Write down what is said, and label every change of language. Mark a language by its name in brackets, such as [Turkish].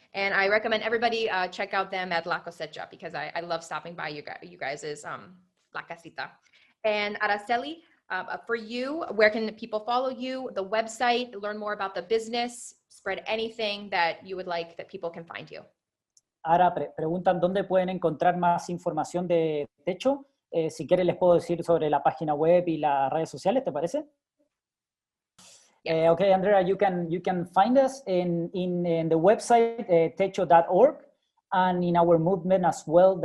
[English] And I recommend everybody check out them at La Cosecha because I love stopping by you guys' La Casita. And Araceli, for you, where can people follow you? The website, learn more about the business, spread anything that you would like that people can find you. [Spanish] Ahora preguntan dónde pueden encontrar más información de Techo. Si quieren les puedo decir sobre la página web y las redes sociales, ¿te parece? [English] Yes. Okay, Andrea, you can find us in the website techo.org and in our movement as well.